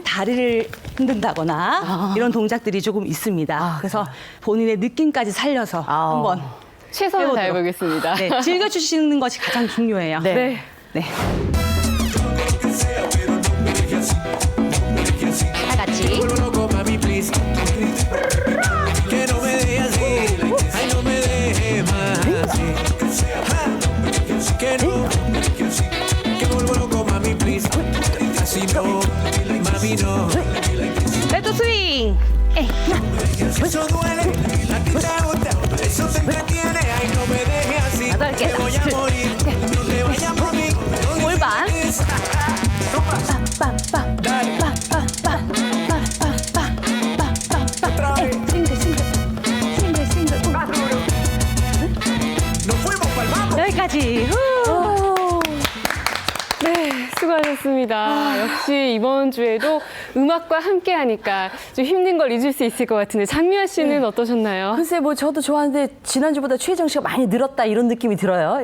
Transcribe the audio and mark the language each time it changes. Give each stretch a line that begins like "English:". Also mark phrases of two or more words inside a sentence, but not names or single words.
Korean: 다리를 흔든다거나 이런 동작들이 조금 있습니다. 그래서 본인의 느낌까지 살려서 한번 최선을 해보도록. 다해보겠습니다. 네, 즐겨주시는 것이 가장 중요해요. 네. 네. 네. 다 같이.
Spanish: loco, mami, please. Que no me dejes así, ay, no me dejes más así. Que no, que vuelvo loco, mami, please. Así no, mami, no.
Korean: 레드 스윙.
Spanish: Eso duele, a ti te gusta, eso te entretiene, ay, no me dejes así.
Korean: 여덟 개.
Spanish: Que voy a morir, no te vayas por mí.
Korean: 골반.
Spanish: Nos fuimos pa'l mambo.
Korean: 여기까지. 네, 수고하셨습니다. 역시 이번 주에도 음악과 함께 하니까 좀 힘든 걸 잊을 수 있을 것 같은데 장미아 씨는 어떠셨나요? 글쎄, 뭐 저도 좋아하는데 지난주보다 최혜정 씨가 많이 늘었다 이런 느낌이 들어요.